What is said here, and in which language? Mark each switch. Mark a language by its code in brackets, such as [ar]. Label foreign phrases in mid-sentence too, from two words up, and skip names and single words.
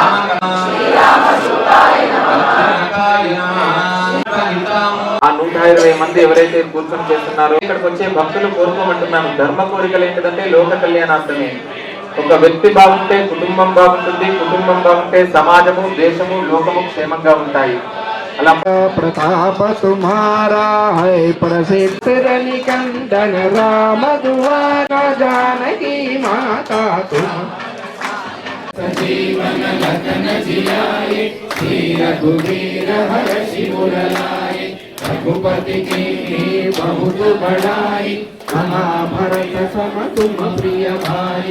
[te] ఆ 120 మంది ఎవరైతే కూర్చొని చేస్తున్నారో ఇక్కడికి వచ్చే భక్తులు కోరుకోమంటున్నాను. ధర్మ కోరికలు ఏంటిదంటే లోక కళ్యాణార్థమే. ఒక వ్యక్తి బాగుంటే కుటుంబం బాగుంటుంది, కుటుంబం బాగుంటే సమాజము, దేశము, లోకము క్షేమంగా ఉంటాయి. అలా [awa] प्रताप तुम्हारा है प्रसिद्ध निकंदन राम दुआरा जानकी माता तुम सजीवन लखन जियाए श्री रघुवीर हर्षि मुरलाए रघुपति की बहुत बड़ाई महाभरत सम तुम प्रिय भाई